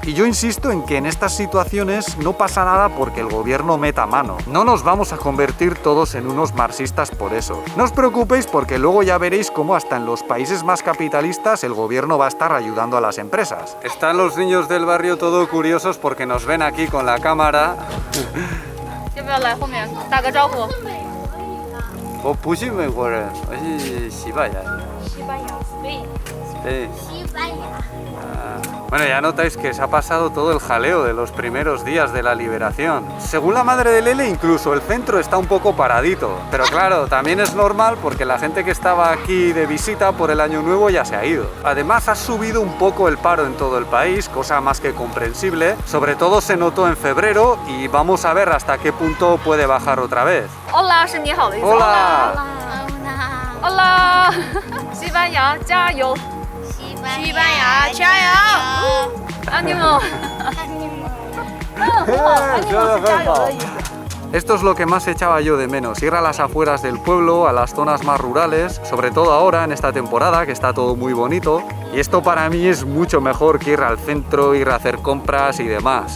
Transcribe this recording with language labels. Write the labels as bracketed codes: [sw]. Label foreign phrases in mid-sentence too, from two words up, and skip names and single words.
[es] Y yo insisto en que en estas situaciones no pasa nada porque el gobierno meta mano. No nos vamos a convertir todos en unos marxistas por eso. No os preocupéis porque luego ya veréis cómo hasta en los países más capitalistas el gobierno va a estar ayudando a las empresas. Están los niños del barrio todo curiosos porque nos ven aquí con la cámara. [zh] 要不要来后面打个招呼？我不是美国人，我是西班牙人。西班牙 Spain Sí. 西班牙 [es] Bueno, ya notáis que se ha pasado todo el jaleo de los primeros días de la liberación. Según la madre de Lele, incluso el centro está un poco paradito. Pero claro, también es normal porque la gente que estaba aquí de visita por el Año Nuevo ya se ha ido. Además, ha subido un poco el paro en todo el país, cosa más que comprensible. Sobre todo se notó en febrero y vamos a ver hasta qué punto puede bajar otra vez. [zh] Hola 是你好的意思。 Hola. Hola，西班牙加油！西班牙加油！ [es] ánimo。 Esto es lo que más echaba yo de menos, ir a las afueras del pueblo, a las zonas más rurales, sobre todo ahora en esta temporada que está todo muy bonito. Y esto para mí es mucho mejor que ir al centro, ir a hacer compras y demás.